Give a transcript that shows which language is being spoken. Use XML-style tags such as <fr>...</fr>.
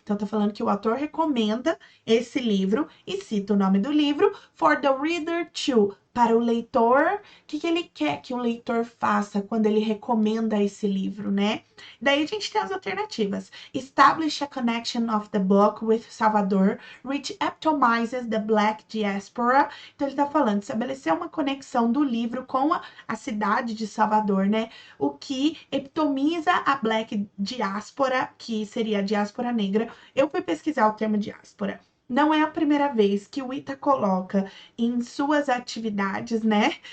<pt>Então, tá falando que o autor recomenda esse livro e cita o nome do livro.</pt> <en>For the reader to.</en> <pt>Para o leitor, o que ele quer que o leitor faça quando ele recomenda esse livro, né? Daí a gente tem as alternativas.</pt> <en>Establish a connection of the book with Salvador, which epitomizes the Black diaspora.</en> <pt>Então, ele está falando, estabelecer uma conexão do livro com a cidade de Salvador, né? O que epitomiza a</pt> <en>Black diaspora,</en> <pt>que seria a diáspora negra. Eu fui pesquisar o termo diáspora. Não é a primeira vez que o ITA coloca em suas atividades, né?</pt>